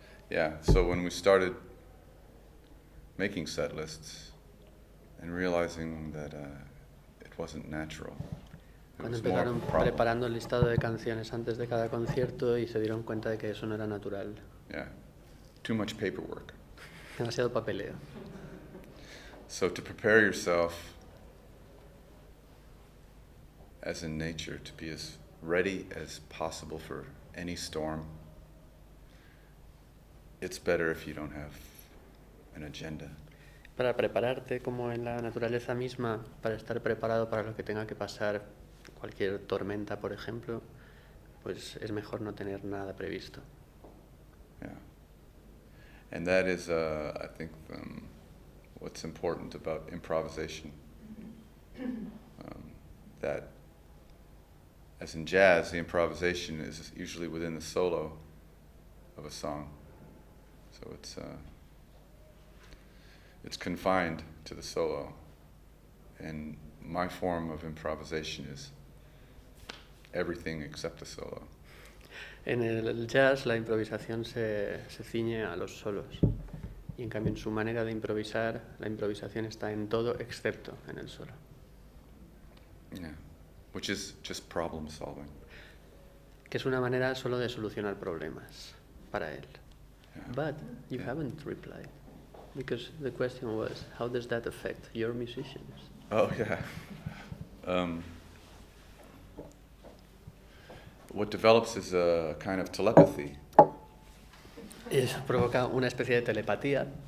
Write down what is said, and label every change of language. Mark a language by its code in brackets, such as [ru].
[en] Yeah, so when we started making set lists and realizing that it wasn't natural. [es] Cuando empezaron preparando el listado de canciones antes de cada concierto y se dieron cuenta de que eso no era natural. [en] Yeah, too much paperwork. [es] Demasiado papeleo. [en] So to prepare yourself, as in nature, to be as ready as possible for any storm, it's better if you don't have an agenda. [es] Para prepararte como en la naturaleza misma, para estar preparado para lo que tenga que pasar, cualquier tormenta, por ejemplo, pues es mejor no tener nada previsto. [en] Yeah. And that is, I think, what's important about improvisation. That, as in jazz, the improvisation is usually within the solo of a song. So it's confined to the solo. And my form of improvisation is everything except the solo. [es] En el jazz la improvisación se ciñe a los solos, y en cambio en su manera de improvisar, la improvisación está en todo excepto en el solo. [en] Yeah, which is just problem solving. [es] Que es una manera solo de solucionar problemas para él. [en] Yeah. But you haven't replied, because the question was, how does that affect your musicians? Oh, yeah. What develops is a kind of telepathy. [es] Eso provoca una especie de telepatía.